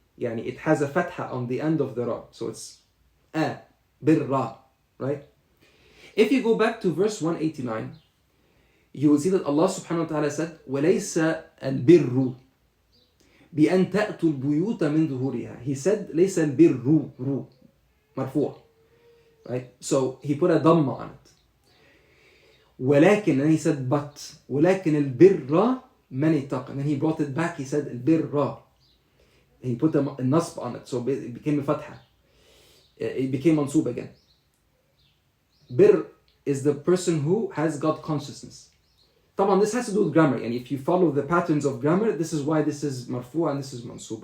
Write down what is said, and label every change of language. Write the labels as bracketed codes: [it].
[en] Yani it has a fatha on the end of the ra. So it's birra, right? If you go back to verse 189, you will see that Allah subhanahu wa ta'ala said, [ar] وَلَيْسَ الْبِرُّ بأن تأتوا البيوت من ظهورها. [en] He said [ar] ليس البر رو مرفوع, [en] right? So he put a dhamma on it. [ar] ولكن, [en] and he said but [ar] ولكن البر من اتقى. [en] And then he brought it back. He said البر. He put a nasb on it, so it became a fatha. It became mansub again. Bir is the person who has got consciousness. [ar] طبعا [en] this has to do with grammar, and if you follow the patterns of grammar, this is why this is marfu and this is mansub.